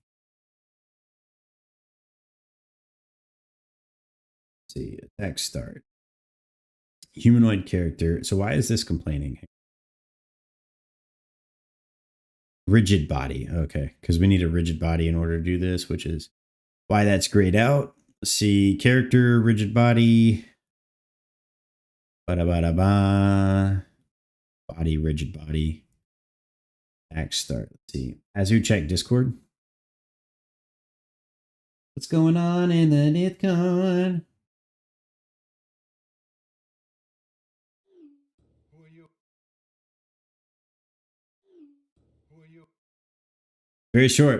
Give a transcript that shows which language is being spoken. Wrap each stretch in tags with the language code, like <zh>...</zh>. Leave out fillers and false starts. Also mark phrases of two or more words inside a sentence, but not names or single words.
<en>Let's see. Attack start. Humanoid character. So why is this complaining? Rigid body. Okay. Because we need a rigid body in order to do this, which is why that's grayed out. Let's see. Character, rigid body. Ba-da-ba-da-ba. Body, rigid body. Act start. Let's see. Azu, check Discord. What's going on in the Discord? Very short.</en>